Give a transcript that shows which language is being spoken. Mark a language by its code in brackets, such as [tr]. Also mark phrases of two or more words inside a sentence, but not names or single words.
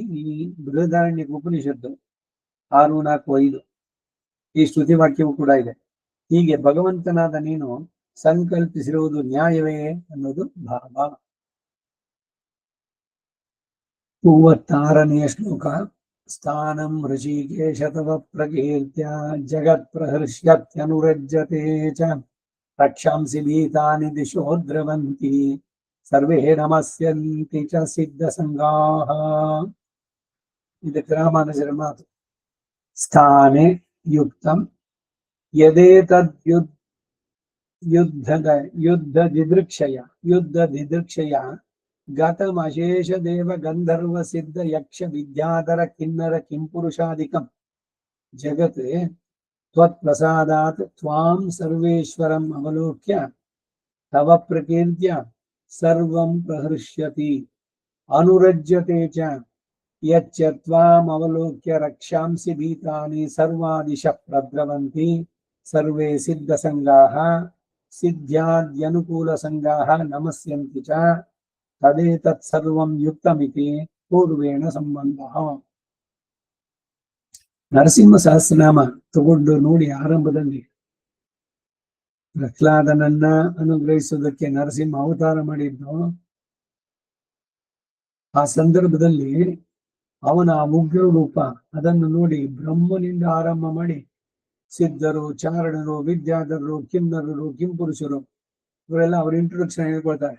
[kn] ಈ ಬೃಹದಾರಣ್ಯಕ ಉಪನಿಷತ್ತು 6:4-5 ಈ ಶ್ರುತಿ ವಾಕ್ಯವೂ ಕೂಡ ಇದೆ. ಹೀಗೆ ಭಗವಂತನಾದ ನೀನು ಸಂಕಲ್ಪಿಸಿರುವುದು ನ್ಯಾಯವೇ ಅನ್ನೋದು ಭಾವ. 36ನೇ ಶ್ಲೋಕ. [sa] ಸ್ಥಾನಂ ಋಷಿಕೇಶ ತವ ಪ್ರಕೀರ್ತ್ಯ ಜಗತ್ ಪ್ರಹರ್ಷ್ಯತ್ಯನುರಜ್ಯತೆ ಚ ರಕ್ಷಾಂಸಿ ಭೀತಾನಿ ದಿಶೋ ದ್ರವಂತಿ ಸರ್ವೇ ನಮಸ್ಯಂತಿ ಚ ಸಿದ್ಧ ಸಂಗಾಹ. [kn] ಇದಕ್ಕೆ ರಾಮಾನುಜರ ಮಾತು. [sa] ಸ್ಥಾನೆ ಯುಕ್ತಂ ಯದೇತದ್ ಯುದ್ಧ ದಿದೃಕ್ಷಯ ಗತಮಶೇಷ ದೇವ ಗಂಧರ್ವ ಸಿದ್ಧ ಯಕ್ಷ ವಿದ್ಯಾಧರ ಕಿನ್ನರ ಕಿಂಪುರುಷಾದಿಕಂ ಜಗತ್ ತ್ವತ್ಪ್ರಸಾದಾತ್ ತ್ವಾಂ ಸರ್ವೇಶ್ವರಂ ಅವಲೋಕ್ಯ ತವ ಪ್ರಕೀರ್ತ್ಯ ಸರ್ವಂ ಪ್ರಹೃಷ್ಯತಿ ಅನುರಜ್ಯತೆ ಚ ಯಚ್ಚ ತ್ವಾಂ ಅವಲೋಕ್ಯ ರಕ್ಷಾಂಸಿ ಭೀತಾನಿ ಸರ್ವಾದಿಶ ಪ್ರದ್ರವಂತಿ ಸರ್ವೇ ಸಿದ್ಧ ಸಂಗಾಹ ಸಿದ್ಧ್ಯಾದ್ಯನುಕೂಲ ಸಂಗಾಹ ನಮಸ್ಯಂತಿ ಚ ತದೇತತ್ ಸರ್ವಂ ಯುಕ್ತಮಿತಿ ಪೂರ್ವೇಣ ಸಂಬಂಧ. [kn] ನರಸಿಂಹ ಸಹಸ್ರನಾಮ ತಗೊಂಡು ನೋಡಿ, ಆರಂಭದಲ್ಲಿ ಪ್ರಹ್ಲಾದನನ್ನ ಅನುಗ್ರಹಿಸುವುದಕ್ಕೆ ನರಸಿಂಹ ಅವತಾರ ಮಾಡಿದ್ದು. ಆ ಸಂದರ್ಭದಲ್ಲಿ ಅವನ ಉಗ್ರ ರೂಪ ಅದನ್ನು ನೋಡಿ ಬ್ರಹ್ಮನಿಂದ ಆರಂಭ ಮಾಡಿ ಸಿದ್ಧರು, ಚಾರಣರು, ವಿದ್ಯಾಧರರು, ಕಿನ್ನರರು, ಕಿಂಪುರುಷರು ಇವರೆಲ್ಲ ಅವ್ರ ಇಂಟ್ರೊಡಕ್ಷನ್ ಹೇಳ್ಕೊಳ್ತಾರೆ.